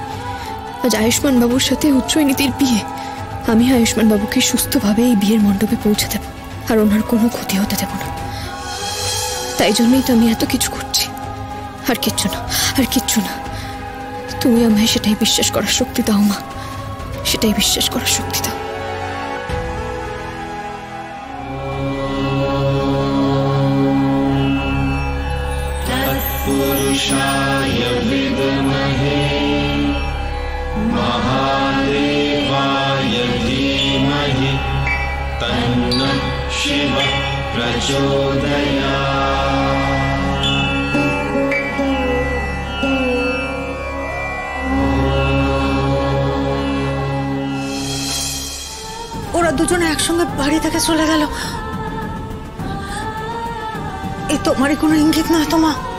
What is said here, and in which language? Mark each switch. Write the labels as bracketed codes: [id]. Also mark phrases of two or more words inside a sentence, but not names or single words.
[bn] আজ আয়ুষ্মান বাবুর সাথে উচ্চনীতির বিয়ে। আমি আয়ুষ্মান বাবুকে সুস্থভাবে এই বিয়ের মণ্ডপে পৌঁছে দেব, আর ওনার কোনো ক্ষতি হতে দেব না। তাই জন্যই তো আমি এত কিছু করছি। আর কিচ্ছু না, আর কিচ্ছু না। তুমি আমায় সেটাই বিশ্বাস করার শক্তি দাও মা, সেটাই বিশ্বাস করার শক্তি দাও। [sa] पुरुषाय विद्महे महादेवाय धीमहि तन्नः शिवः प्रचोदयात्। [bn] ওরা দুজনে একসঙ্গে বাড়ি থেকে চলে গেল। এ তোমারই কোনো ইঙ্গিত নয় তো মা?